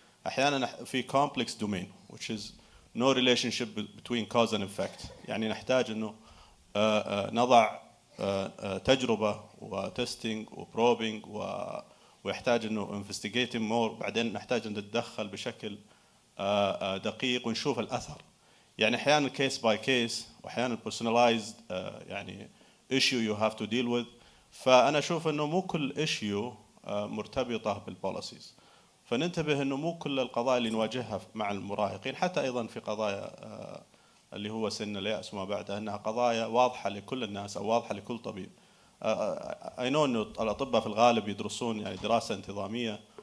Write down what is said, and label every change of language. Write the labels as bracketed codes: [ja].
[ar] أحيانا في [en] complex domain which is no relationship between cause and effect، [ar] يعني نحتاج أنه نضع تجربة وتستينج وبروبينج ويحتاج أنه [en] investigating more، [ar] بعدين نحتاج أن نتدخل بشكل دقيق ونشوف الأثر. يعني أحيانا [en] case by case، [ar] وأحيانا [en] personalized [ar] يعني [en] issue you have to deal with. [ar] فأنا أشوف أنه مو كل issue مرتبطة بالبوليسيز، فننتبه أنه مو كل القضايا اللي نواجهها مع المراهقين، حتى أيضا في قضايا اللي هو سن اليأس وما بعدها، أنها قضايا واضحة لكل الناس أو واضحة لكل طبيب. [en] I know [ar] أنه الأطباء في الغالب يدرسون يعني دراسة انتظامية